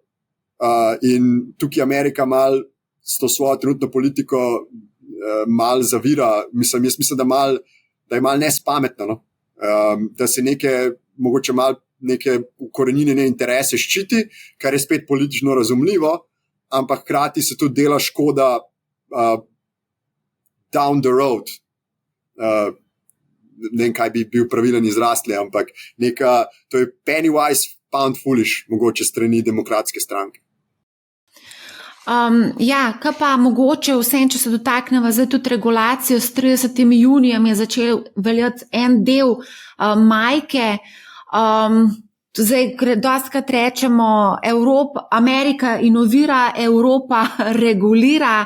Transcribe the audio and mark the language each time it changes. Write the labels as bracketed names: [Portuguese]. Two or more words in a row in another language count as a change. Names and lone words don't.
[Slovenian] In tukaj Amerika mal s to svojo trenutno politiko mal zavira. Jaz mislim, da je mal nespametno, no? Da se mogoče mal neke ukorenjene interese ščiti, kar je spet politično razumljivo, ampak hkrati se tudi dela škoda [English] down the road. [Slovenian] Ne vem, kaj bi bil pravilen izraz, ampak to je [English] penny wise, pound foolish, [Slovenian] mogoče strani demokratske stranke. Kaj pa mogoče vsem, če se dotaknemo zdaj tudi regulacijo, s 30. junijem je začel veljati en del majke. Zdaj, dostikrat rečemo, Amerika inovira, Evropa regulira.